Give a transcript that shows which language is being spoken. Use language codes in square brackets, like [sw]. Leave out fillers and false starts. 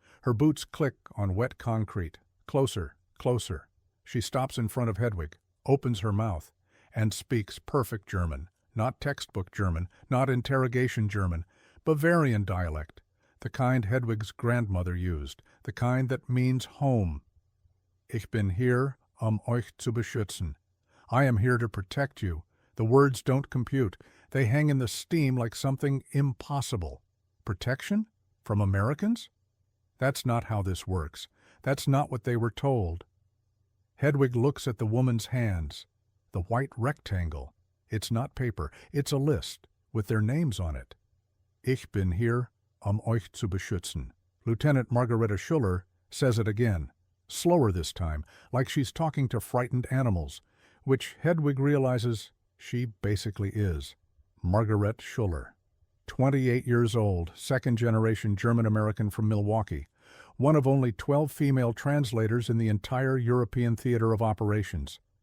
[en] Her boots click on wet concrete. Closer, closer. She stops in front of Hedwig, opens her mouth, and speaks perfect German. Not textbook German, not interrogation German, Bavarian dialect. The kind Hedwig's grandmother used, the kind that means home. [de] Ich bin hier, euch zu beschützen. [en] I am here to protect you. The words don't compute. They hang in the steam like something impossible. Protection? From Americans? That's not how this works. That's not what they were told. Hedwig looks at the woman's hands. The white rectangle. It's not paper. It's a list, with their names on it. [de] Ich bin hier, euch zu beschützen. [en] Lieutenant Margareta Schuller says it again. Slower this time, like she's talking to frightened animals, which Hedwig realizes she basically is. Margaret Schuller. 28 years old, second-generation German-American from Milwaukee, one of only 12 female translators in the entire European theater of operations.